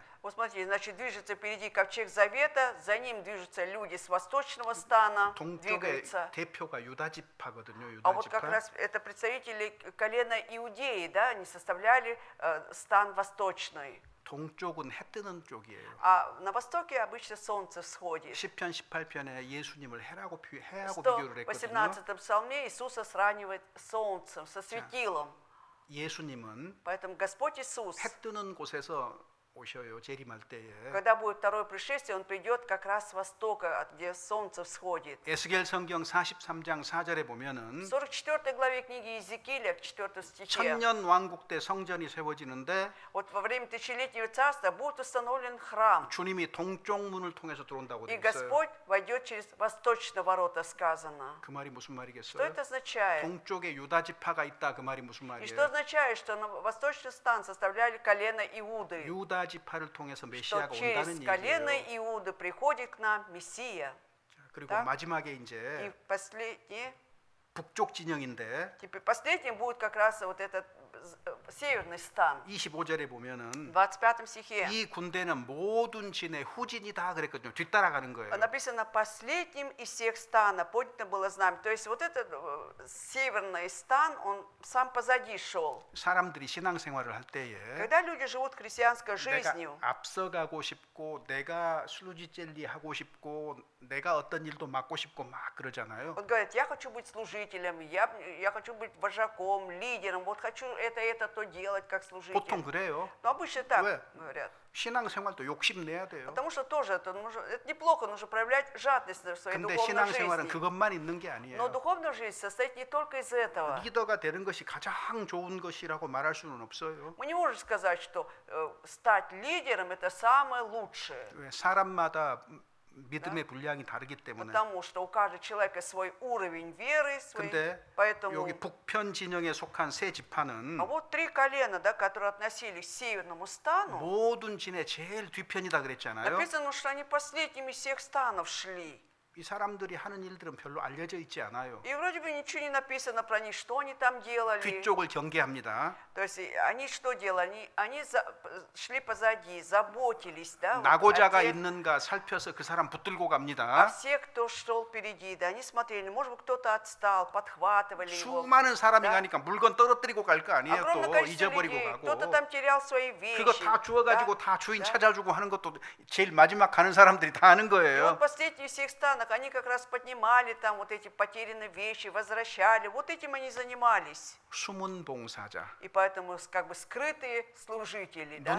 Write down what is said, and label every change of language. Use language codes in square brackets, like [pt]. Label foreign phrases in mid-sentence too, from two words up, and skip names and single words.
[ru] вот смотрите, значит, движется впереди ковчег завета, за ним движутся люди с восточного стана, [ko] 동쪽의 [ru] двигаются. [ko] 대표가 유다 지파거든요. [ru] А [ko] 유다 [ru] вот как [ko] 지파. [ru] раз это представители колена Иудеи, да, они составляли стан восточный. [ko] 동쪽은 해 뜨는 쪽이에요. [ru] А на востоке обычно солнце всходит. [ko] 시편 18편에 예수님을 해하고 [ru] В [ko] 비교를 했거든요. [ru] 118 псалме Иисуса сравнивает с солнцем, со светилом. [ko] 예수님은 [ru] Поэтому Господь Иисус, [ko] 해 뜨는 곳에서 오셔요. 재림할 때에. [ru] когда будет второе пришествие, Он придет как раз с востока, где солнце всходит. [ko] 에스겔 성경 43장 4절에 [ru] В [ko] 보면은 [ru] 44 главе книги Иезекииля, в 4 стихе, [ko] 천년 왕국 때 성전이 세워지는데 [ru] вот во время тысячелетнего царства будет установлен храм, [ko] 주님이 동쪽 문을 통해서 들어온다고 [ru] и [ko] 되어 있어요. [ru] Господь войдет через восточные ворота, сказано. [ko] 그 말이 무슨 [ru] Что [ko] 말이겠어요? [ru] это означает? [ko] 동쪽에 유다 지파가 있다 그 말이 무슨 [ru] И что [ko] 말이에요? [ru] означает, что на восточный стан составляли колено Иуды, [ko] 유다 지파를 통해서 [ru] что [ko] 메시아가 [ru] через [ko] 온다는 [ru] колено [ko] 얘기예요. [ru] Иуды приходит к нам Мессия. [ko] 자, 그리고 [ru] Да. [ko] 마지막에 [ru] И [ko] 이제 [ru] последнее, [ko] 북쪽 진영인데 [ru] теперь последним будет как раз вот этот северный стан. [ko] 25절에 보면은 [ru] В 25 стихе [ko] 이 군대는 모든 진의 후진이다 그랬거든요. 뒤따라가는 거예요. [ru] написано последним из всех стана поднято было знамя. То есть вот этот северный стан, он сам позади шел. [ko] 사람들이 신앙생활을 할 때에 [ru] Когда люди живут христианской [ko] 내가 [ru] жизнью, [ko] 앞서가고 싶고 내가 슬루지 젤리 하고 싶고 내가 어떤 일도 맡고 싶고 막 그러잖아요. [ru] вот говорят, я хочу быть служителем, я хочу быть вожаком, лидером, вот хочу это, то делать как служитель. [ko] 보통 그래요. [ru] Но обычно так [ko] 왜? [ru] говорят. [ko] 신앙생활도 욕심내야 돼요. [ru] Потому что тоже это неплохо, нужно проявлять жадность в своей [ko] 근데 [ru] духовной [ko] 신앙생활은 [ru] жизни. [ko] 그것만 있는 게 [ru] Но [ko] 아니에요. [ru] духовная жизнь состоит не только из этого. [ko] 리더가 되는 것이 가장 좋은 것이라고 말할 수는 없어요. [ru] Мы не можем сказать, что стать лидером это самое лучшее. [ko] 왜? 사람마다 믿음의 분량이 다르기 때문에. [ru] Потому что у каждого человека свой уровень веры, свой, [ko] 근데 [ru] поэтому. [ko] 여기 북편 진영에 속한 세 지파는 [ru] А вот три колена, да, которые относились к северному стану, [ko] 모든 진의 제일 뒤편이다 그랬잖아요. [ru] написано, что они последними из всех станов шли. [ko] 이 사람들이 하는 일들은 별로 알려져 있지 않아요. [ru] И вроде бы ничего не написано про них, что они там делали. [ko] 뒤쪽을 경계합니다. [ru] То есть они что делали? Они шли позади, заботились, да, вот о [ko] 낙오자가 [ru] тех, [ko] 있는가 살펴서 그 사람 붙들고 [ru] а [ko] 갑니다. [ru] все, кто шел впереди, да, они смотрели, может быть, кто-то отстал, подхватывали его. [ko] 수많은 사람이 [ru] Да. [ko] 가니까 물건 떨어뜨리고 갈 거 아니에요. [ru] Огромное [ko] 또 [ru] количество [ko] 잊어버리고 [ru] людей. [ko] 가고. [ru] Кто-то там терял свои [ko] 그거 [ru] вещи. [ko] 다 주워가지고 [ru] да. [ko] 다 주인 [ru] Да. [ko] 찾아주고 하는 것도 제일 마지막 가는 사람들이 다 하는 [ru] И [ko] 거예요. [ru] вот последние всех станок, они как раз поднимали там вот эти потерянные вещи, возвращали. Вот этим они занимались. [ko] 숨은 봉사자. [ru] И поэтому как бы скрытые служители, да?